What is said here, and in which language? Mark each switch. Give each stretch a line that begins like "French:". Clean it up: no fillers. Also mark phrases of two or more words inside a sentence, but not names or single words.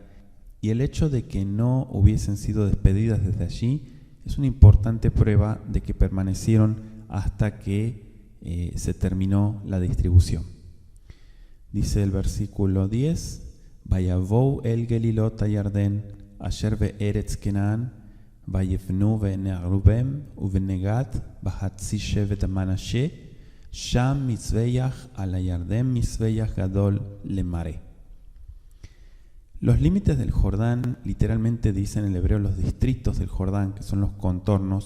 Spanish: Y el hecho de que no hubiesen sido despedidas desde allí es una importante prueba de que permanecieron hasta que se terminó la distribución. Dice el versículo 10:
Hebrew: ויבואו אל גלילות הירדן אשר בארץ כנען ויבנו בני ראובן ובני גד בחצי שבט מנשה שם מזבח על הירדן מזבח גדול למראה.
Spanish: Los límites del Jordán literalmente dicen en el hebreo los distritos del Jordán, que son los contornos.